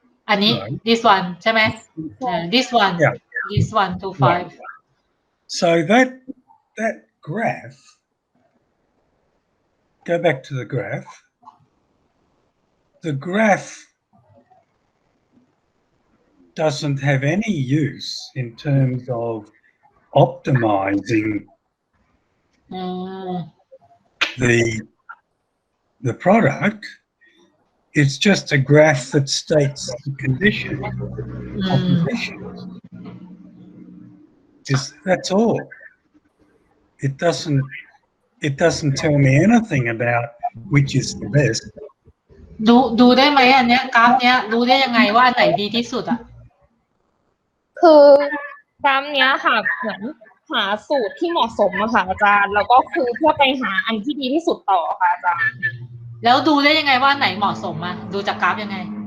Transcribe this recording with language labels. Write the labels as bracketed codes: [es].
[th] อันนี้ [en] this one [th] ใช่ไหม [en] this one. Yeah. This 1 to 5. Right. So that graph, go back to the graph. The graph doesn't have any use in terms of optimizing the product. It's just a graph that states the condition, composition. That's all. It doesn't tell me anything about which is the best. [th] ดูได้ไหมอันเนี้ยกราฟเนี้ยรู้ได้ยังไงว่าอันไหนดีที่สุดอ่ะ คือกราฟเนี้ยค่ะเหมือนหาสูตรที่เหมาะสมอะค่ะอาจารย์แล้วก็คือเพื่อไปหาอันที่ดีที่สุดต่อค่ะอาจารย์ แล้วดูได้ยังไงว่าไหนเหมาะสมอ่ะดูจากกราฟยังไง